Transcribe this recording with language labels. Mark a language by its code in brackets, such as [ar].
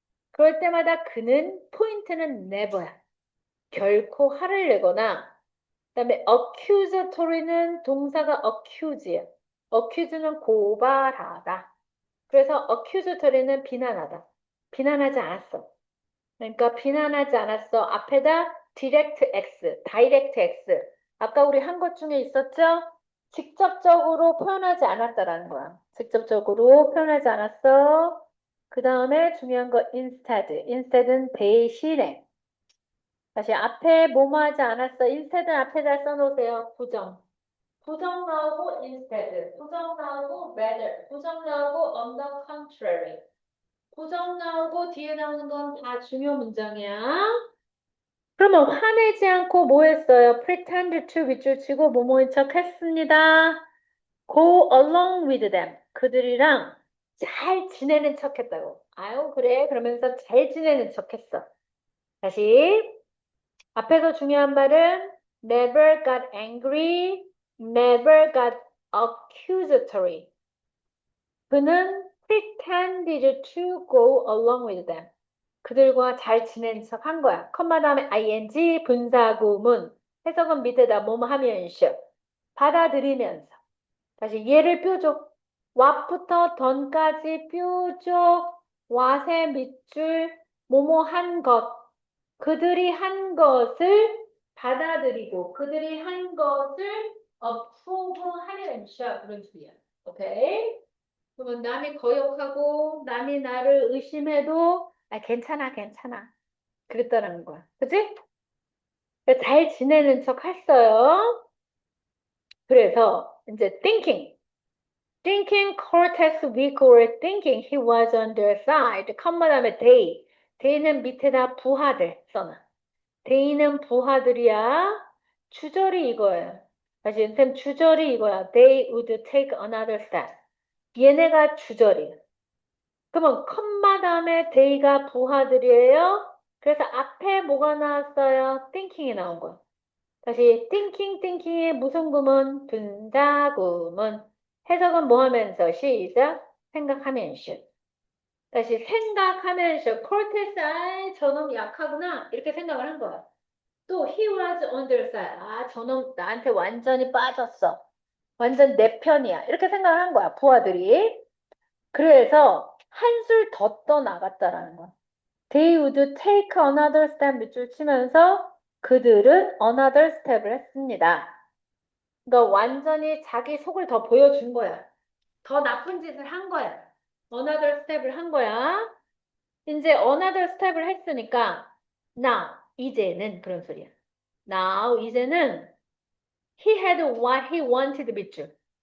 [ko] 그럴 때마다 그는 포인트는 never야. 결코 화를 내거나 그다음에 accusatory는 동사가 accuse야. accuse는 고발하다. 그래서 accusatory는 비난하다. 비난하지 않았어. 그러니까 비난하지 않았어. 앞에다 [en] direct x. [ko] 아까 우리 한 것 중에 있었죠? 직접적으로 표현하지 않았다라는 거야. 직접적으로 표현하지 않았어. 그 다음에 중요한 거 instead은 대신에. 다시 앞에 뭐뭐 하지 않았어. instead는 앞에다 써놓으세요. 부정 나오고 instead. 부정 나오고 rather. 부정 나오고 [en] on the contrary. [ko] 부정 나오고 뒤에 나오는 건 다 중요 문장이야. 그러면 화내지 않고 뭐 했어요? [en] pretend to [ko] 밑줄 치고 뭐뭐인 척 했습니다. [en] go along with them. [ko] 그들이랑 잘 지내는 척 했다고. 아유, 그래. 그러면서 잘 지내는 척 했어. 다시. 앞에서 중요한 말은 [en] never got angry, never got accusatory. [ko] 그는 [en] pretended to go along with them. [ko] 그들과 잘 지낸 척 한 거야. 컴마 다음에 ing 분사구문. 해석은 밑에다 뭐뭐 하면서 받아들이면서. 다시 얘를 뾰족. what부터 don까지 뾰족. what의 밑줄 뭐뭐 한 것. 그들이 한 것을 받아들이고 그들이 한 것을 approve하려는 그런 소리야. 오케이? 그러면 남이 거역하고 남이 나를 의심해도 괜찮아 괜찮아 그랬다는 거야. 그치? 잘 지내는 척 했어요. 그래서 이제 [en] thinking Cortex weak or thinking he was on their side. [ko] 컴마 다음에 they는 밑에다 부하들 써놔. they는 부하들이야. 주절이 이거예요. 다시 쌤 주절이 이거야. [en] They would take another step. [ko] 얘네가 주절이에요. 그러면 컴마 다음에 they가 부하들이에요. 그래서 앞에 뭐가 나왔어요? thinking이 나온 거야. 다시 thinking의 무슨 구문? 분사구문. 해석은 뭐 하면서? 시작. 생각하면서. 다시 생각하면서 cortex, 아, 저놈 약하구나. 이렇게 생각을 한 거야. 또 he was on their side. 아, 저놈 나한테 완전히 빠졌어. 완전 내 편이야. 이렇게 생각을 한 거야, 부하들이. 그래서 한술 더 떠나갔다라는 거야. [en] They would take another step [ko] 밑줄 치면서 그들은 [en] another step을 했습니다. [ko] 그러니까 완전히 자기 속을 더 보여준 거야. 더 나쁜 짓을 한 거야. another step을 한 거야. 이제 another step을 했으니까 now, 이제는 그런 소리야. [en] Now, [ko] 이제는 [en] he had what he wanted 밑줄.